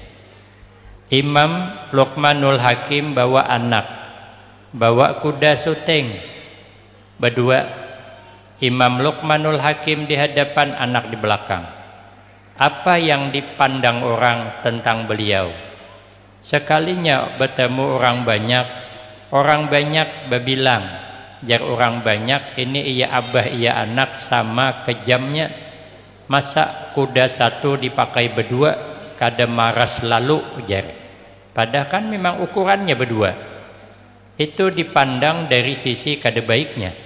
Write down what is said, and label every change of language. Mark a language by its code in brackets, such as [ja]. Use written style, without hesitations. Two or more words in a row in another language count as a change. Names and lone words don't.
[id] Imam Luqmanul Hakim bawa anak, bawa kuda syuting berdua. Imam Luqmanul Hakim di hadapan, anak di belakang. Apa yang dipandang orang tentang beliau? Sekalinya bertemu orang banyak berbilang, [bjn] jar orang banyak, ini iya abah iya anak sama kejamnya. Masa kuda satu dipakai berdua, kada maras lalu, jar. [id] Padahal kan memang ukurannya berdua. Itu dipandang dari sisi kada baiknya.